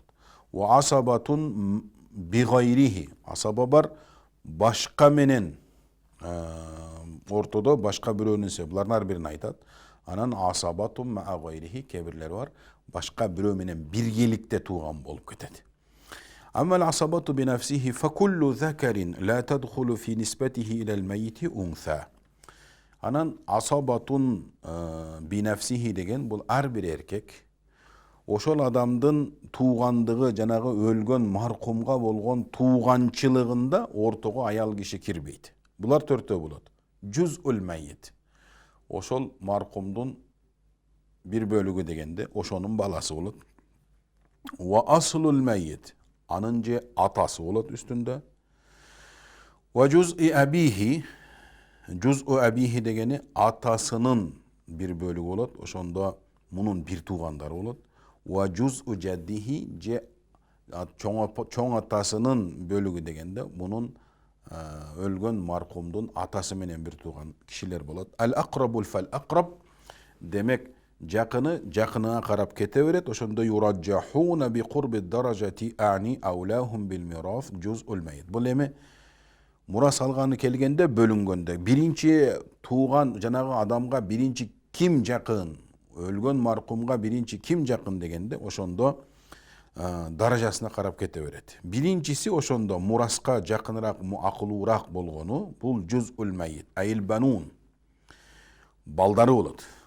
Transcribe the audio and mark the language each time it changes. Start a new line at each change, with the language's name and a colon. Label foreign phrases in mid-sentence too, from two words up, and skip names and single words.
Arabic: وعصبة بغيره,
Kyrgyz: асаба бар башка менен ортодо башка бирөөнүн себеби, булардын ар бирин айтат. Анан
Arabic: عصبة مع غيره,
Kyrgyz: кээ-бирлери бар башка бирөө менен биргеликте тууган болуп кетет.
Arabic: أما العصبة بنفسه فكل ذكر لا تدخل في نسبته إلى الميت أنثى.
Kyrgyz: Анан
Arabic: عصبة بنفسه
Kyrgyz: деген бул ар бир эркек ошол адамдын туугандыгы, жанагы өлгөн маркумга болгон тууганчылыгында ортого аял киши кирбейт. Булар 4төө болот.
Arabic: جزء الميت,
Kyrgyz: ошол маркумдун бир бөлүгү дегенде ошонун баласы болот.
Arabic: وأصل الميت,
Kyrgyz: анын же атасы болот үстүндө.
Arabic: وجزء أبيه، جزء أبيه
Kyrgyz: дегени атасынын бир бөлүгү болот. Ошондо мунун бир туугандары болот.
Arabic: وجزء جده,
Kyrgyz: же чоң атасынын бөлүгү дегенде мунун өлгөн маркумдун атасы менен бир тууган кишилер болот.
Arabic: الأقرب فالأقرب,
Kyrgyz: демек жакыны жакынына карап кете берет.
Arabic: Ошондо يرجحون بقرب الدرجة أي أولاهم بالميراث جزء الميت.
Kyrgyz: Бул эми мурас алганы келгенде бөлүнгөндө биринчи тууган жанагы адамга биринчи ким жакын, өлгөн маркумга биринчи ким жакын дегенде ошондо даражасына карап кете берет. Биринчиси ошондо мураска жакыныраак, акылуураак болгону бул
Arabic: جزء الميت، أي البنون,
Kyrgyz: балдары болот.